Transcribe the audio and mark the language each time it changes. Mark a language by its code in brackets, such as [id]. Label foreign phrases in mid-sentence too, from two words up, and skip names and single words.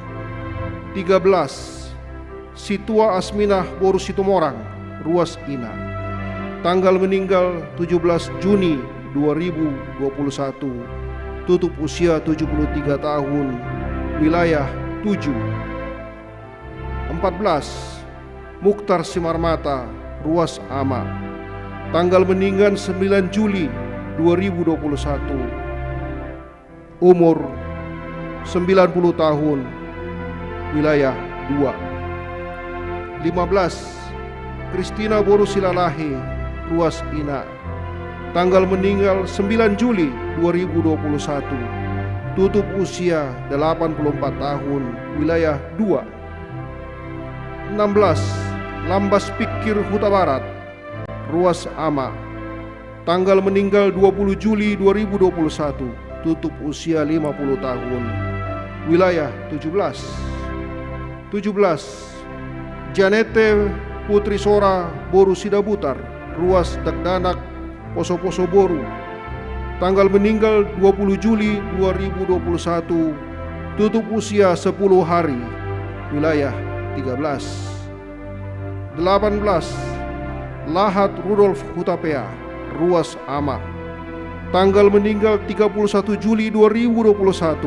[id] 13. Situa Asminah Boru Situmorang [bbc] Ruas Ina, [id] tanggal meninggal 17 Juni 2021, tutup usia 73 tahun, wilayah 7. 14. Mukhtar Simarmata [bbc] Ruas Ama, [id] Tanggal meninggal 9 Juli 2021. Umur 90 tahun. Wilayah 2. 15. Kristina Boru Silalahe, [bbc] Ruas Ina. [id] Tanggal meninggal 9 Juli 2021. Tutup usia 84 tahun. Wilayah 2. 16. Lambas Pikir Huta Barat, [bbc] Ruas Ama. [id] Tanggal meninggal 20 Juli 2021. Tutup usia 50 tahun. Wilayah 17. 17. Janete Putri Sora Boru Sidabutar, [bbc] Ruas Dagdanak, Poso-Poso Boru. [id] Tanggal meninggal 20 Juli 2021. Tutup usia 10 hari. Wilayah 13. 18. Lahat Rudolf Hutapea, [bbc] Ruas Ama. [id] Tanggal meninggal 31 Juli 2021.